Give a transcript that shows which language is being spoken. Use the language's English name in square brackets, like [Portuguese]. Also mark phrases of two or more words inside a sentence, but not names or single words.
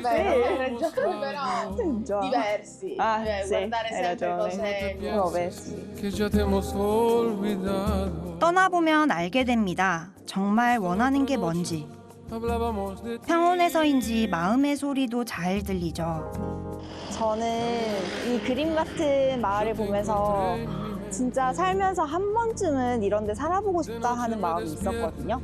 [Italian] Sì, però diversi. Ah, sì, guardare hai sempre ragione. cose Nuove, sì. [Korean] 떠나보면 알게 됩니다. 정말 원하는 게 뭔지. 평온해서인지 마음의 소리도 잘 들리죠. 저는 이 그림 같은 마을을 보면서 진짜 살면서 한 번쯤은 이런 데 살아보고 싶다 하는 마음이 있었거든요.